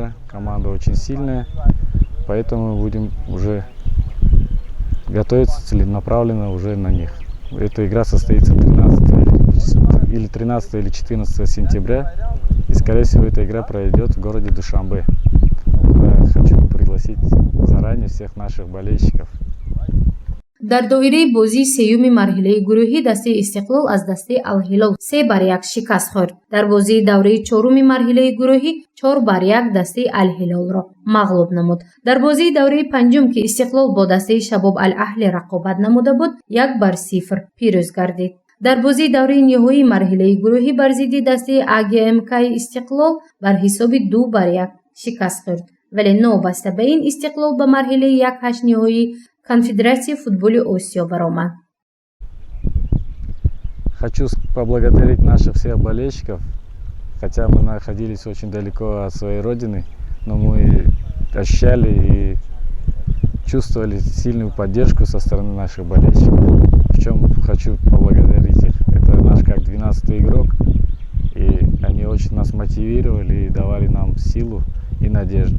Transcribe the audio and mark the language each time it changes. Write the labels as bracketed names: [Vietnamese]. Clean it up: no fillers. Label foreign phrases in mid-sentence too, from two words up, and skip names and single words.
[Russian] Команда очень сильная, поэтому мы будем уже готовиться целенаправленно уже на них. Эта игра состоится 13 или 14 сентября. И, скорее всего, эта игра пройдет в городе Душанбе. Хочу пригласить заранее всех наших болельщиков. [Tajik] дар доираи бозии сеюми марҳилаи гурӯҳӣ дастаи Истиқлол аз дастаи Алҳилол 3-1 шикаст хӯрд. Дар бозии давраи чоруми марҳилаи гурӯҳӣ 4-1 дастаи Алҳилолро мағлуб намуд. Дар бозии давраи панҷум, ки Истиқлол бо дастаи Шабоб Аль-Аҳли рақобат намуда буд, 1-0 пирӯз гардид. дар бозии давраи ниҳоии марҳилаи гурӯҳӣ бар зидди дастаи АГМК Истиқлол бар ҳисоби 2-1 шикаст хӯрд, вале новобаста ба ин Истиқлол ба марҳилаи 1/8 ниҳоии Конфедератсии футболи Осиё баромад. [Russian] Хочу поблагодарить наших всех болельщиков, хотя мы находились очень далеко от своей родины, но мы ощущали и чувствовали сильную поддержку со стороны наших болельщиков. В чем хочу поблагодарить их. Это наш как 12-й игрок, и они очень нас мотивировали и давали нам силу и надежду.